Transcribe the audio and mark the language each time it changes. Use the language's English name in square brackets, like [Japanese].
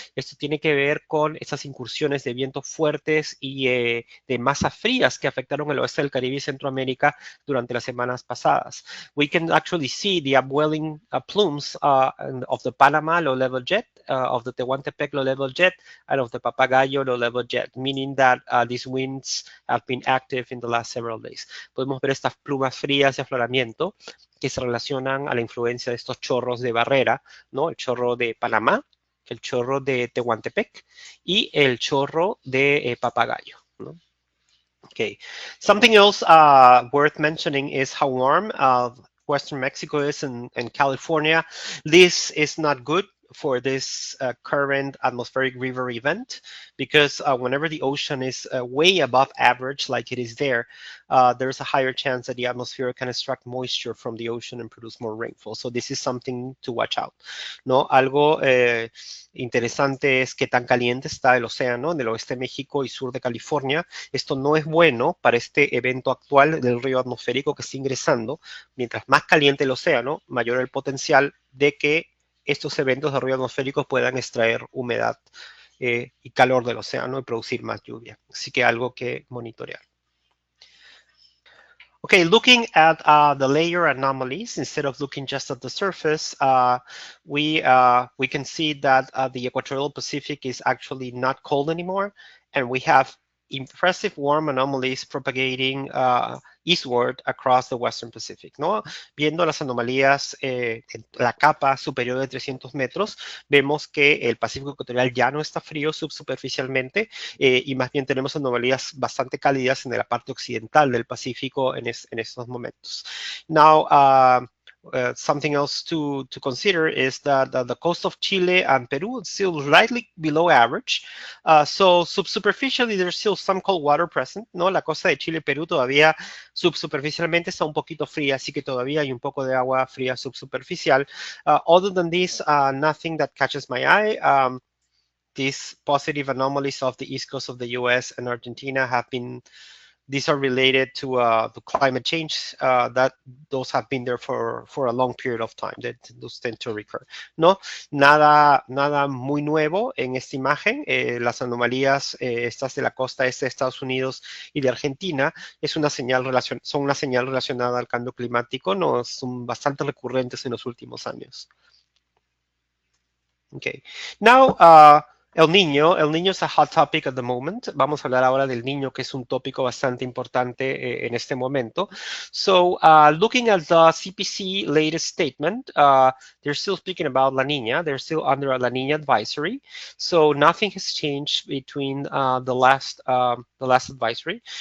[Spanish] Esto tiene que ver con esas incursiones de vientos fuertes y de masas frías que afectaron el oeste del Caribe y Centroamérica durante las semanas pasadas. [English] We can actually see the upwelling plumes of the Panama low-level jet, of the Tehuantepec low-level jet, and of the Papagayo low-level jet, meaning that these winds have been active in the last several days. [Spanish] Podemos ver estas plumas frías de afloramiento que se relacionan a la influencia de estos chorros de barrera, ¿no? El chorro de Panamá, el chorro de Tehuantepec y el chorro de Papagayo, ¿no? [English] Okay. Something else worth mentioning is how warm Western Mexico is and California. This is not good for this current atmospheric river event, because whenever the ocean is way above average, like it is there, there's a higher chance that the atmosphere can extract moisture from the ocean and produce more rainfall. So this is something to watch out, [Spanish] ¿no? Algo interesante es que tan caliente está el océano en el oeste de México y sur de California. Esto no es bueno para este evento actual del río atmosférico que está ingresando. Mientras más caliente el océano, mayor el potencial de que estos eventos de río atmosférico puedan extraer humedad y calor del océano y producir más lluvia. Así que algo que monitorear. [English] Okay, looking at the layer anomalies, instead of looking just at the surface, we can see that the equatorial Pacific is actually not cold anymore, and we have impressive warm anomalies propagating eastward across the Western Pacific, [Spanish] ¿no? Viendo las anomalías en la capa superior de 300 metros, vemos que el Pacífico ecuatorial ya no está frío subsuperficialmente y más bien tenemos anomalías bastante cálidas en la parte occidental del Pacífico en estos momentos. [English] Now, something else to consider is that the coast of Chile and Peru is still slightly below average. So subsuperficially, there's still some cold water present, [Spanish] ¿no? La costa de Chile y Perú todavía subsuperficialmente está un poquito fría, así que todavía hay un poco de agua fría subsuperficial. [English] Other than this, nothing that catches my eye. These positive anomalies of the east coast of the US and Argentina these are related to the climate change, that those have been there for a long period of time, that those tend to recur, [Spanish] ¿no? Nada muy nuevo en esta imagen. Las anomalías estas de la costa este de Estados Unidos y de Argentina son una señal relacionada al cambio climático, ¿no? Son bastante recurrentes en los últimos años. Okay. [English] Now, [Spanish] El Niño es [English] a hot topic at the moment. [Spanish] Vamos a hablar ahora del Niño, que es un tópico bastante importante en este momento. [English] So, looking at the CPC latest statement, they're still speaking about La Niña. They're still under a La Niña advisory. So, nothing has changed between the last advisory.